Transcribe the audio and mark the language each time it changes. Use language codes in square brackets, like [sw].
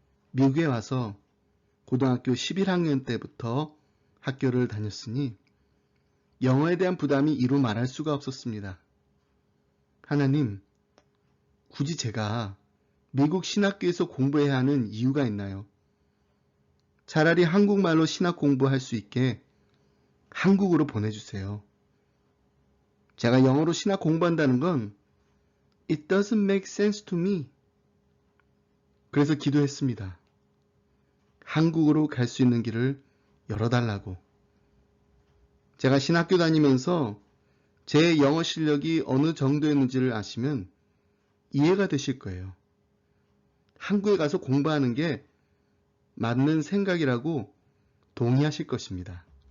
[ko] 미국에 와서 고등학교 11학년 때부터 학교를 다녔으니 영어에 대한 부담이 이루 말할 수가 없었습니다. 하나님, 굳이 제가 미국 신학교에서 공부해야 하는 이유가 있나요? 차라리 한국말로 신학 공부할 수 있게 한국으로 보내주세요. 제가 영어로 신학 공부한다는 건 [en] It doesn't make sense to me. [ko] 그래서 기도했습니다. 한국으로 갈 수 있는 길을 열어달라고. 제가 신학교 다니면서 제 영어 실력이 어느 정도였는지를 아시면 이해가 되실 거예요. 한국에 가서 공부하는 게 맞는 생각이라고 동의하실 것입니다.